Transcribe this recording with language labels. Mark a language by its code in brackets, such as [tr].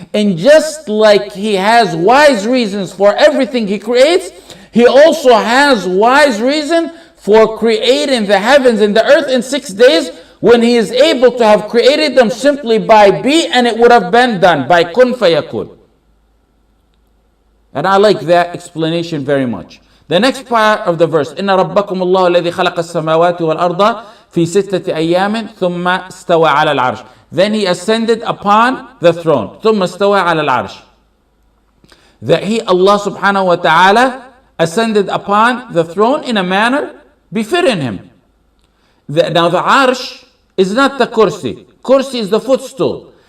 [en] And just like he has wise reasons for everything he creates, he also has wise reason for creating the heavens and the earth in 6 days, when he is able to have created them simply by be, and it would have been done by [ar] kun fayakun. [en] And I like that explanation very much. The next part of the verse, [ar] إن ربكم الله الذي خلق السماوات والأرض في 6 أيام ثم استوى على العرش. [en] Then he ascended upon the throne. [ar] ثم استوى على العرش. [en] That he, Allah subhanahu wa ta'ala, ascended upon the throne in a manner befitting him. Now the arsh is not the kursi. Kursi is the footstool.